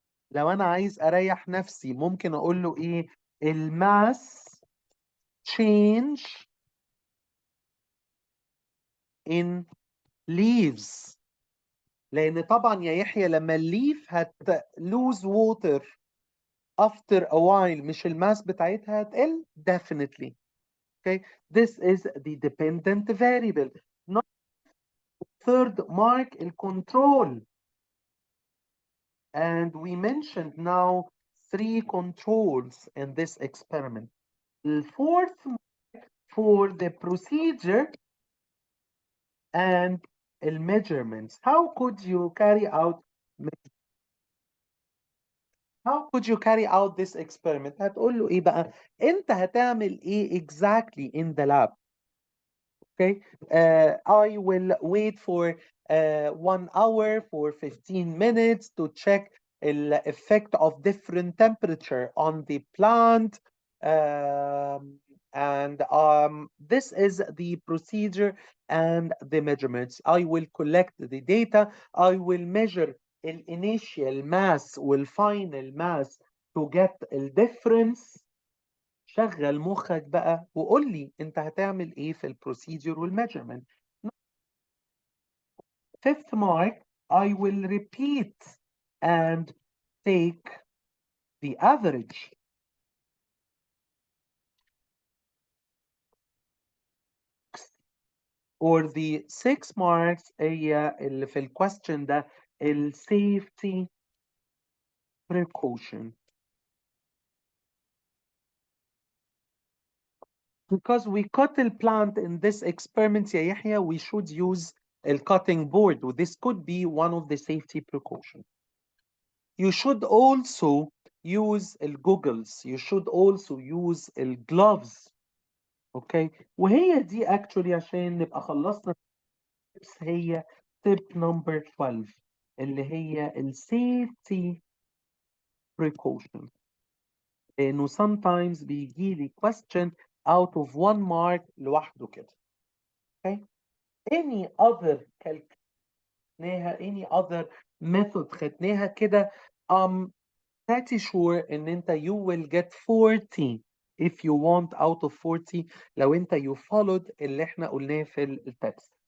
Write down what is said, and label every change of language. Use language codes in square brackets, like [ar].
[ar] لو أنا عايز أريح نفسي ممكن أقول له إيه؟ الماس [en] change in leaves. [ar] لأن طبعا يا يحيى لما الليف هت [en] lose water after a while [ar] مش الماس بتاعتها هتقل؟ Definitely. [en] Okay, this is the dependent variable. Not third mark الcontrol. And we mentioned now 3 controls in this experiment. The fourth for the procedure and measurements. How could you carry out this experiment؟ [ar] هتقول له ايه بقى؟ انت هتعمل ايه [en] exactly in the lab؟ Okay, I will wait for 1 hour for 15 minutes to check the effect of different temperature on the plant. And this is the procedure and the measurements. I will collect the data. I will measure the initial mass or final mass to get the difference. [ar] شغل مخك بقى وقول لي انت هتعمل ايه في البروسيجر والميجرمنت. [en] Fifth mark, I will repeat and take the average. Or the 6 marks [ar] هي اللي في الكويستشن ده [en] safety precaution. Because we cut the plant in this experiment يا يحيى, we should use a cutting board. This could be one of the safety precautions. You should also use goggles. You should also use gloves. Okay. [ar] وهي دي actually عشان نبقى خلصنا tips هي [en] tip number 12 [ar] اللي هي safety precaution. لأنه sometimes بيجي لي [en] question out of 1 mark [ar] لوحده كده. Okay. [en] Any other خدناها, any other method خدناها كده, pretty sure ان انت you will get 40 if you want out of 40 [ar] لو انت [en] you followed [ar] اللي احنا قلناه في التكست.